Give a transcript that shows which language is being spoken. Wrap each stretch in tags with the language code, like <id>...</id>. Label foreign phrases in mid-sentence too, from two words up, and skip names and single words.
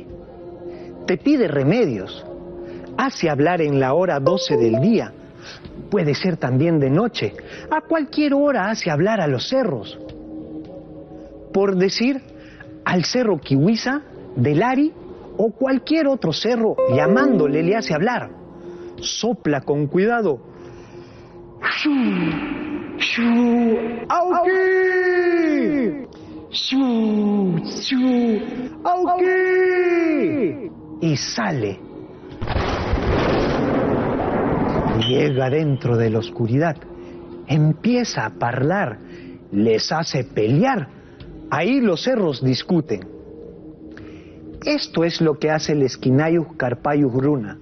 <es>Te pide remedios, hace hablar en la hora 12 del día, puede ser también de noche, a cualquier hora hace hablar a los cerros. Por decir, al cerro Kiwisa, del Ari o cualquier otro cerro, llamándole le hace hablar. Sopla con cuidado. ¡Shu! ¡Shu! ¡Auki! ¡Shu! ¡Shu! ¡Auki! Y sale. Llega dentro de la oscuridad. Empieza a parlar. Les hace pelear. Ahí los cerros discuten. Esto es lo que hace el Esquinayus Carpayus Runa.</es>